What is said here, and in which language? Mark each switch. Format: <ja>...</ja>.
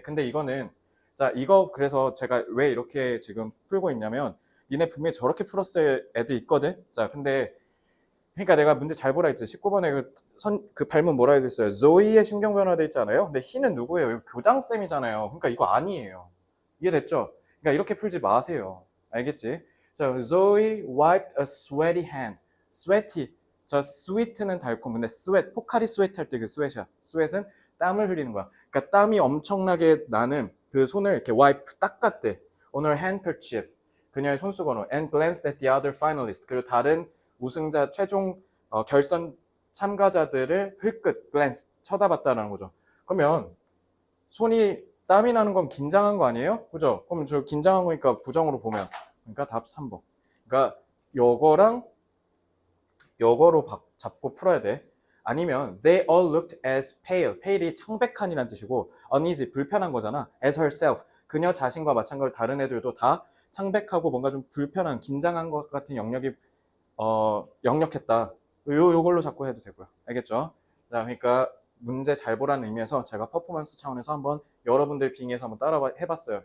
<ko>근데 이거는 자 이거 그래서 제가 왜 이렇게 지금 풀고 있냐면 니네 분명히 저렇게 풀었을 애들 있거든. 자 근데 그러니까 내가 문제 잘 보라 했지. 19번에 그 발문 뭐라 해야 됐어요? 조이의 신경 변화돼 있지 않아요? 근데 희는 누구예요? 이거 교장쌤이잖아요. 그러니까 이거 아니에요. 이해됐죠? 그러니까 이렇게 풀지 마세요. 알겠지?</ko> <en>자, Zoe wiped a sweaty hand.</en> <ko>sweaty. 저 sweet는 달콤. 근데 sweat, 포카리 sweat 할 때 그 sweat이야. sweat은 땀을 흘리는 거야. 그러니까 땀이 엄청나게 나는 그 손을 이렇게 wipe, 닦았대. 오늘 handkerchief. 그녀의 손수건으로</ko> <en>and glanced at the other finalists.</en> <ko>그리고 다른 우승자 최종 결선 참가자들을 흘끗 glance 쳐다봤다는 거죠. 그러면 손이 땀이 나는 건 긴장한 거 아니에요? 그죠? 그럼 저 긴장한 거니까 부정으로 보면 그러니까 답 3번. 그러니까 요거랑 요거로 잡고 풀어야 돼.</ko> <en>아니면 they all looked as pale.</en> <ko>pale이 창백한이라는 뜻이고 uneasy 불편한 거잖아.</ko> <en>as herself.</en> <ko>그녀 자신과 마찬가지로 다른 애들도 다 창백하고 뭔가 좀 불편한 긴장한 것 같은 영역이 역력했다. 요걸로 잡고 해도 되고요. 알겠죠? 자, 그러니까 문제 잘 보라는 의미에서 제가 퍼포먼스 차원에서 한번 여러분들 빙의해서 한번 따라 해봤어요.</ko>